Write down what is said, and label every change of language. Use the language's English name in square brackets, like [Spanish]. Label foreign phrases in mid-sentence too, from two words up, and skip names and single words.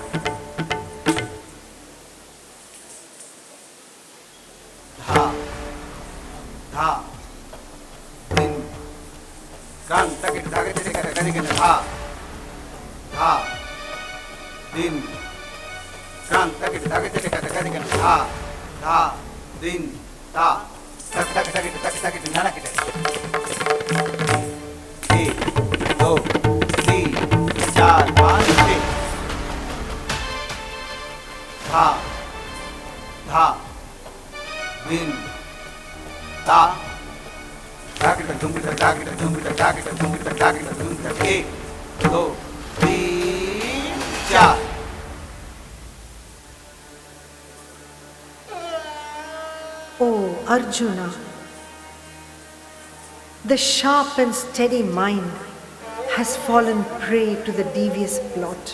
[English] Dha, dha, din, kan, takit, takit, takit, takit, dha, dha, din, kan, takit, takit, takit, takit, dha, dha, din, ta, tak, tak, takit, takit, takit, nanakit. 1, 2, 3, 4, 5, 6. Dha, dha, din, ta, takit, takit, takit, takit, takit, takit, takit, 1, 2, 3, 4. O Arjuna, the sharp and steady mind has fallen prey to the devious plot.